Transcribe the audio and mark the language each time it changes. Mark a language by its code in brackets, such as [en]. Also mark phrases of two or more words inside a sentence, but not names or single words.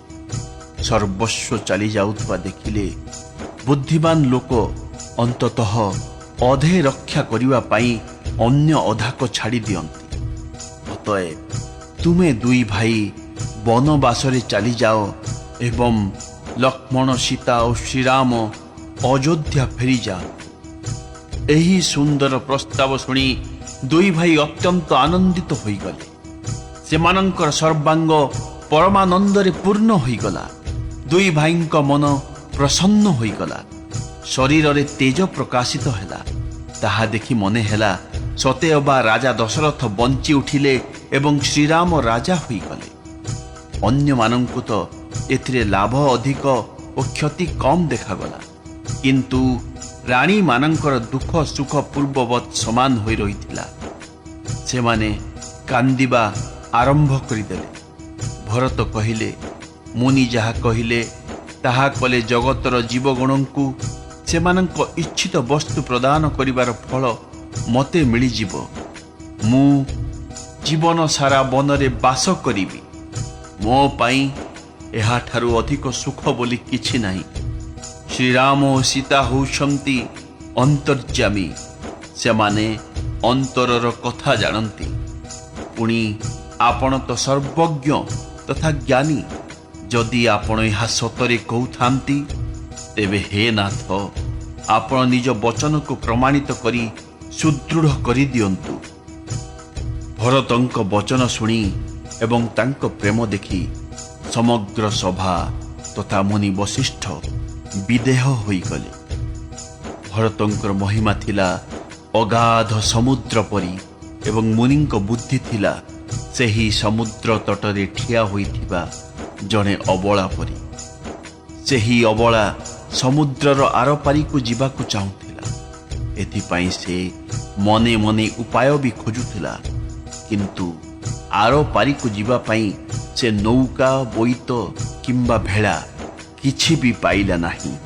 [or] ସର୍ବସ୍ୱ ଚାଲି ଯାଉଥିବା ଦେଖିଲେ ବୁଦ୍ଧିମାନ ଲୋକ ଅନ୍ତତଃ ଅଧେ ରକ୍ଷା କରିବା ପାଇଁ ଅନ୍ୟ ଅଧକ ଛାଡ଼ି ଦିଅନ୍ତି। ଅତଏବ ତୁମେ ଦୁଇ ଭାଇ ବନବାସରେ ଚାଲି ଯାଅ ଏବଂ ଲକ୍ଷ୍ମଣ ସୀତା ଔର ଶ୍ରୀରାମ ଅଯୋଧ୍ୟା ଫେରି ଯାଅ। ଏହି ସୁନ୍ଦର ପ୍ରସ୍ତାବ ଶୁଣି ଦୁଇ ଭାଇ ଅତ୍ୟନ୍ତ ଆନନ୍ଦିତ ହୋଇ ଗଲେ। ସେମାନଙ୍କର ସର୍ବାଙ୍ଗ ପରମାନନ୍ଦରେ ପୂର୍ଣ୍ଣ ହୋଇ ଗଲା। ଦୁଇ ଭାଇଙ୍କ ମନ ପ୍ରସନ୍ନ ହୋଇ ଗଲା। ଶରୀର ରେ ତେଜ ପ୍ରକାଶିତ ହେଲା। ତାହା ଦେଖି ମନେ ହେଲା ସତେ ଅବା ରାଜା ଦଶରଥ ବଞ୍ଚି ଉଠିଲେ ଏବଂ ଶ୍ରୀରାମ ରାଜା ହୋଇ ଗଲେ। ଅନ୍ୟ ମାନଙ୍କୁ ତ ଏଥିରେ ଲାଭ ଅଧିକ ଔର କ୍ଷତି କମ ଦେଖାଗଲା, କିନ୍ତୁ ରାଣୀ ମାନଙ୍କର ଦୁଃଖ ସୁଖ ପୂର୍ବବତ ସମାନ ହୋଇ ରହିଥିଲା। ସେମାନେ କାନ୍ଦିବା ଆରମ୍ଭ କରିଦେଲେ। ଭରତ କହିଲେ, ମୁନି ଯାହା କହିଲେ ତାହା କଲେ ଜଗତର ଜୀବଗଣଙ୍କୁ ସେମାନଙ୍କ ଇଚ୍ଛିତ ବସ୍ତୁ ପ୍ରଦାନ କରିବାର ଫଳ ମତେ ମିଳିଯିବ। ମୁ ଜୀବନ ସାରା ବନରେ ବାସ କରିବି। ମୋ ପାଇଁ ଏହା ଠାରୁ ଅଧିକ ସୁଖ ବୋଲି କିଛି ନାହିଁ। ଶ୍ରୀରାମ ଔର ସୀତା ହେଉଛନ୍ତି ଅନ୍ତର୍ଯାମୀ। ସେମାନେ ଅନ୍ତରର କଥା ଜାଣନ୍ତି। ପୁଣି ଆପଣ ତ ସର୍ବଜ୍ଞ ତଥା ଜ୍ଞାନୀ। ଯଦି ଆପଣ ଏହ ସତରେ କହୁଥାନ୍ତି ତେବେ ହେ ନାଥ, ଆପଣ ନିଜ ବଚନ କୁ ପ୍ରମାଣିତ କରି ସୁଦୃଢ଼ କରି ଦିଅନ୍ତୁ। ଭରତଙ୍କ ବଚନ ଶୁଣି ଏବଂ ତାଙ୍କ ପ୍ରେମ ଦେଖି ସମଗ୍ର ସଭା ତଥା ମୁନି ବଶିଷ୍ଠ ବିଦେହ ହୋଇ ଗଲେ। ଭରତଙ୍କର ମହିମା ଥିଲା ଅଗାଧ ସମୁଦ୍ର ପରି ଏବଂ ମୁନିଙ୍କ ବୁଦ୍ଧି ଥିଲା ସେହି ସମୁଦ୍ର ତଟରେ ଠିଆ ହୋଇଥିବା ଜଣେ ଅବଳା ପରି। ସେହି ଅବଳା ସମୁଦ୍ରର ଆରପାରି କୁ ଯିବାକୁ ଚାହୁଁଥିଲା। ଏଥିପାଇଁ ସେ ମନେ ମନେ ଉପାୟ ଭି ଖୋଜୁଥିଲା, କିନ୍ତୁ ଆରପାରି କୁ ଯିବା ପାଇଁ ସେ ନୌକା ବୋଇତ କିମ୍ବା ଭେଳା କିଛି ଭି ପାଇଲା ନାହିଁ।